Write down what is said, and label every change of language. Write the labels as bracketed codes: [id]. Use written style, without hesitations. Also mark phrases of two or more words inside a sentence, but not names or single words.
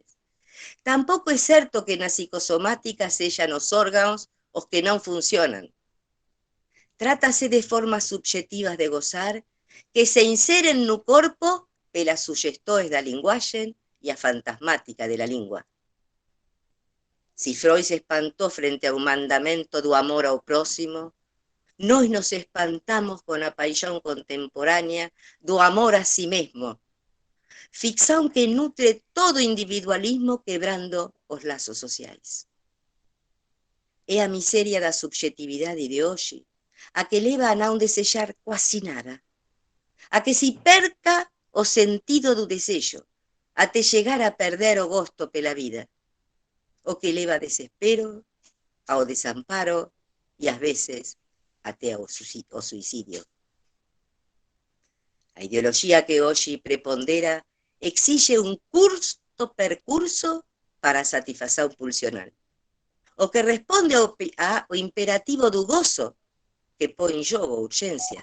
[gl] Tampouco é certo que na psicosomática sexan os órganos os que non funcionan. Trátase de formas subjetivas de gozar que se inseren no corpo pelas suxestões da linguaxe e a fantasmática de la lingua. Si Freud se espantou frente ao mandamento do amor ao próximo, nós nos espantamos con a paixón contemporánea do amor a [pt] si mesmo, [gl] ficción que nutre todo individualismo quebrando os lazos sociais. É a miseria da subjetividade de hoxe a que leva a non desexar quasi nada, a que se perca o sentido do desexo, [pt] até chegar a perder o gosto pela vida, [gl] o que leva a desespero, ao desamparo e, ás veces, até ao suicidio. A ideoloxía que hoxe prepondera exixe un curto percurso para a satisfacción pulsional, o que responde ao imperativo do gozo que põe en xogo a urxencia.